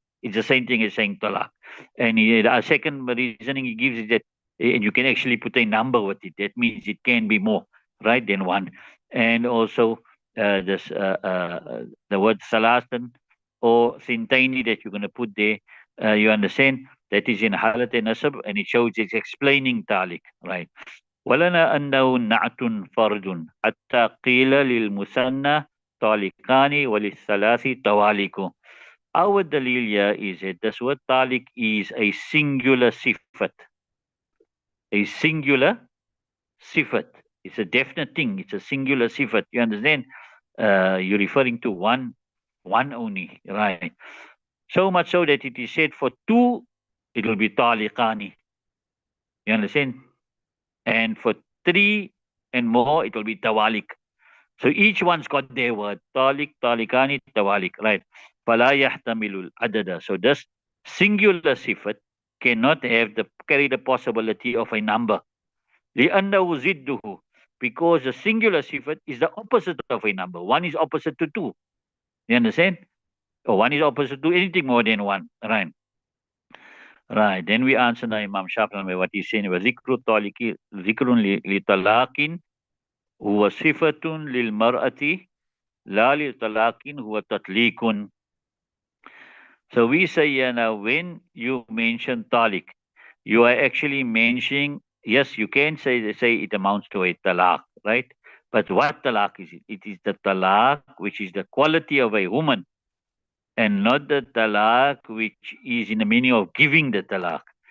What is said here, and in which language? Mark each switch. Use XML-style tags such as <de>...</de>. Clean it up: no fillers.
<en>It's the same thing as saying talaq. And a second reasoning he gives is that and you can actually put a number with it. That means it can be more, right, than one. And also the word salasan or sintaini that you're going to put there, you understand? That is in halat nasab, and it shows it's explaining talik, right?</en> <ar>ولنا أنه نعت فرد حتى قيل للمثنى طالقان وللثلاث طوالق.</ar> <en>Our dalil here is that this word talik is a singular sifat. A singular sifat. It's a definite thing. It's a singular sifat. You understand? you're referring to one only, right? So much so that it is said for two, it will be taliqani. You understand? And for three and more, it will be tawalik. So each one's got their word. Talik, talikani, tawalik, right?</en> <ar>Fala yahtamilul adada.</ar> <en>So this singular sifat cannot have the carry the possibility of a number.</en> <ar>لأنه ضده.</ar> <en>Because the singular sifat is the opposite of a number. One is opposite to two. You understand? Or one is opposite to anything more than one. Right. Right. Then we answer now Imam Shafi'i what he's saying.</en> <ar>وذكر الطالق ذكر لطلاق هو صفة للمرأة لا لطلاق هو تطليق.</ar> <en>So we say here now, when you mention talik, you are actually mentioning, yes, you can say it amounts to a talaq, right? But what talaq is it? It is the talaq which is the quality of a woman, and not the talaq which is in the meaning of giving the talaq.</en>